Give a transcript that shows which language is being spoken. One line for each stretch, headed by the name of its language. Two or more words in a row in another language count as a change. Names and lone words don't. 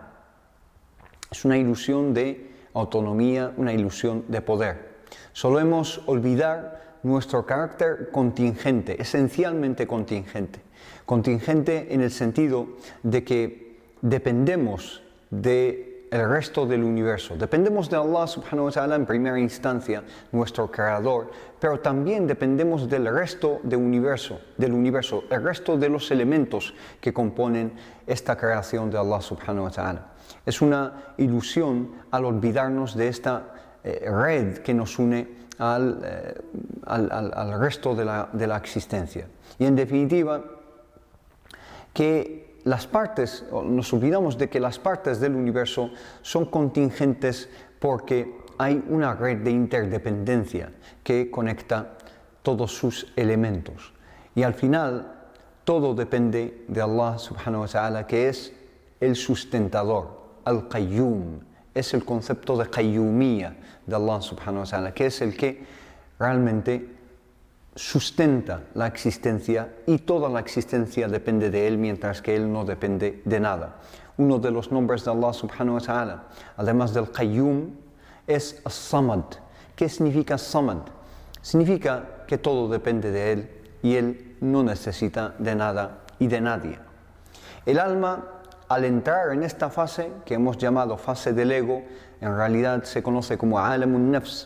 Spanish: Es una ilusión de autonomía, una ilusión de poder. Solemos olvidar nuestro carácter contingente, esencialmente contingente. Contingente en el sentido de que dependemos del resto del universo. Dependemos de
Arabic: الله سبحانه وتعالى
Spanish: en primera instancia, nuestro creador, pero también dependemos del resto del universo, el resto de los elementos que componen esta creación de
Arabic: الله سبحانه وتعالى.
Spanish: Es una ilusión al olvidarnos de esta red que nos une al resto de la existencia. Y en definitiva, que nos olvidamos de que las partes del universo son contingentes porque hay una red de interdependencia que conecta todos sus elementos. Y al final, todo depende de
Arabic: الله سبحانه وتعالى,
Spanish: que es el sustentador, al-Qayyum. Es el concepto de Qayyumiyya de
Arabic: الله سبحانه وتعالى,
Spanish: que es el que realmente sustenta la existencia, y toda la existencia depende de Él, mientras que Él no depende de nada. Uno de los nombres de
Arabic: الله سبحانه وتعالى,
Spanish: además del Qayyum, es As-Samad. ¿Qué significa Samad? Significa que todo depende de Él y Él no necesita de nada y de nadie. El alma, al entrar en esta fase, que hemos llamado fase del ego, en realidad se conoce como
Arabic: عالم النفس.